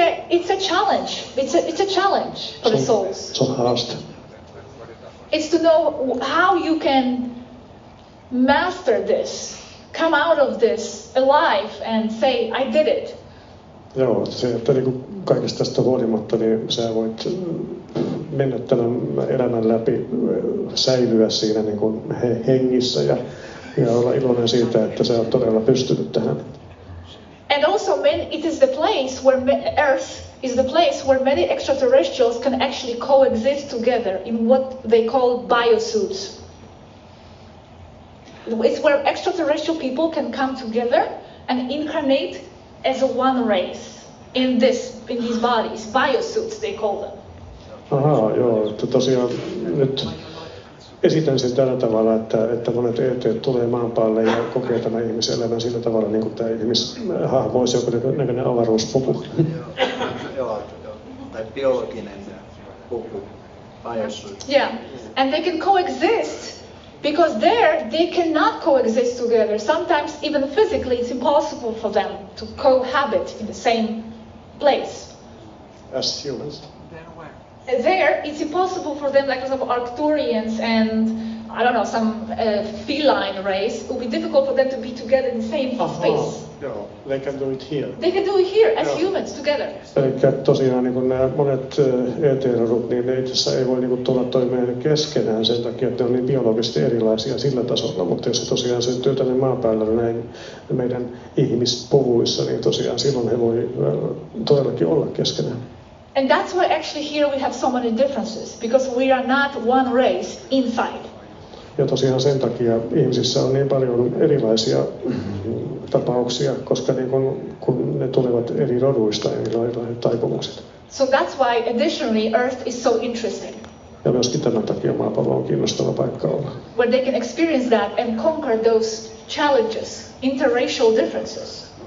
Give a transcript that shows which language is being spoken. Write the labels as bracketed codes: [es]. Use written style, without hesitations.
[en] It's a challenge. It's a challenge for the souls. [fi] Se on haaste. [en] It's to know how you can master this, come out of this alive and say, I did it. [fi] Joo, se, että niin kuin kaikesta tästä huolimatta, niin sä voit mennä tämän elämän läpi, säilyä siinä niin kuin hengissä ja olla iloinen siitä, että sä oot todella pystynyt tähän. [en] And also, it is the place where Earth is the place where many extraterrestrials can actually coexist together in what they call biosuits. It's where extraterrestrial people can come together and incarnate as a one race in these bodies. Biosuits, they call them. [fi] Ahaa, joo, että tosiaan nyt esitän sen tällä tavalla, että monet ET tulee maan päälle ja kokee tämän ihmiselämän sillä tavalla, niin kuin tämä ihmishahmo olisi joku näköinen avaruuspuku. Joo, tai biologinen puku, biosuit. [en] Yeah, and they can coexist because there they cannot coexist together. Sometimes even physically it's impossible for them to cohabit in the same place. As humans. There, it's impossible for them, like for example, Arcturians and, I don't know, some feline race, it would be difficult for them to be together in the same space. Joo, they can do it here. They can do it here as humans together. [fi] Eli tosiaan niin nämä monet ET-rodut, niin ne itse asiassa ei voi niin tulla toimeen keskenään sen takia, että ne on niin biologisesti erilaisia sillä tasolla. Mutta jos se tosiaan syntyy tänne maan päällä näin meidän ihmispuvuissa, niin tosiaan silloin he voi todellakin olla keskenään. [en] And that's why actually here we have so many differences, because we are not one race inside. [fi] Ja tosiaan sen takia ihmisissä on niin paljon erilaisia tapauksia, koska niin kun ne tulevat eri roduista ja erilaiset taipumukset. [en] So that's why additionally Earth is so interesting. [fi] Ja myöskin tämän takia maapallo on kiinnostava paikka olla. [en] Where they can experience that and conquer those challenges, interracial differences.